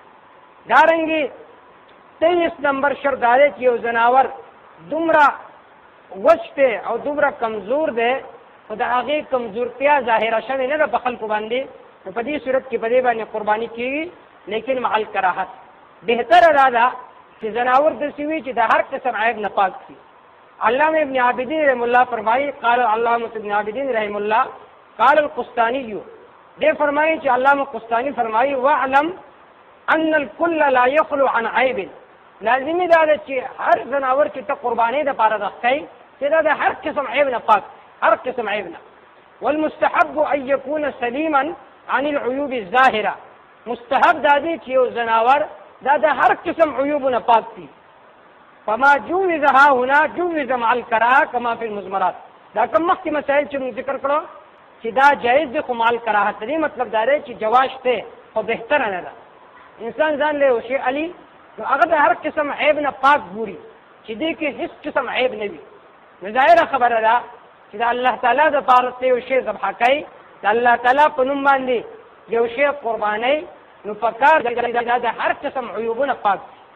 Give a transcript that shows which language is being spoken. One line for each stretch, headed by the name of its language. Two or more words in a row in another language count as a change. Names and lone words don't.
Pashto: دارنګې 23 نمبر شرط دا دی چې یو زناور دومره وچ دی او دومره کمزور دی، خو د هغې کمزورتیا ظاهره شوې نه ده په خلکو باندې، نو په دې صورت کې په دې باندې قرباني کېږي، لیکن
Arabic: مع الکراهت.
Pashto: بهتره دا ده چې زناور داسې وي چې د هر قسم عیب نه پاک شي. علامه ابن عابدین
Arabic: رحم الله
Pashto: فرمایي،
Arabic: قال علامه ابن عابدین رحم الله قال القسطاني،
Pashto: دې فرمایي چې علامه قسطاني فرمایي
Arabic: واعلم ان الكل لا يخلو عن عیب.
Pashto: لازمي دا ده چې هر زناور چې ته قربانۍ دپاره رخی چې دا د هر قسم عیب نه پاک، هر قسم عیب نه.
Arabic: والمستحب ان يكون سلیما عن العیوب الظاهره.
Pashto: مستحب دا دی چې یو زناور دا د هر قسم عیوب نه پاک دي.
Arabic: فما جوز ها هنا جوز مع الکراهه کما فی المزمرات.
Pashto: دا کوم مخکې مسائل چې موږ ذکر کړو چې دا جایز دی، خو
Arabic: مع الکراهه
Pashto: دې مطلب دا دی چې جواز ته خو بهتره نه ده. انسان ځان له یو شی علي نو هغه د هر قسم عیب نه پاک ګوري چې دې کې هېڅ قسم عیب نه وي، نو ظاهره خبره ده چې د الله تعالی دپاره ته یو شی ذبحه کوي، د الله تعالی په نوم باندې یو شی قربانۍ، نو په کار دا د هر قسم عیوبونه پاک دي.